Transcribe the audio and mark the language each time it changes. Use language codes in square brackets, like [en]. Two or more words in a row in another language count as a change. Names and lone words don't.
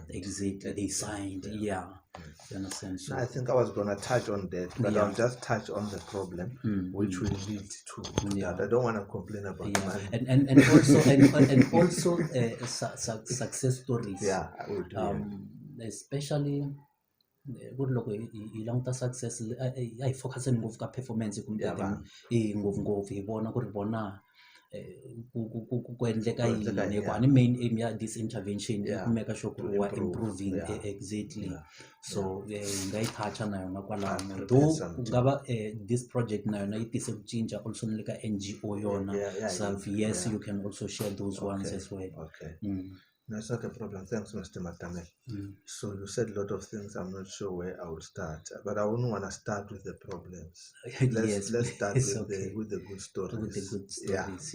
[en] Exactly, they signed. You understand? So I think I was going to touch on that, but I'll just touch on the problem, which will lead to that. I don't want to complain about money. And also success stories. Yeah, I would. Especially good [ts] loko hi languta success hi focuseni ngopfu ka performance kumbe ngopfungopfu hi vona ku ri vona ku endleka yini ku ani [en] main aim [ts] ya [en] this intervention [ts] i ku [en] make sure [ts] ku ri wa [en] improving exactly. [ts] So hi nga yi toucha na yona kwalano, though ku nga va [en] this project [ts] na yona yi tise ku cinca also ni le ka NGO yona self. [en] Yes, you can also share those ones as well. No, it's not a problem. Thanks, Mr. Matamel. So you said a lot of things. I'm not sure where I will start, but I wouldn't want to start with the problems. Let's start with the good stories. With the good stories,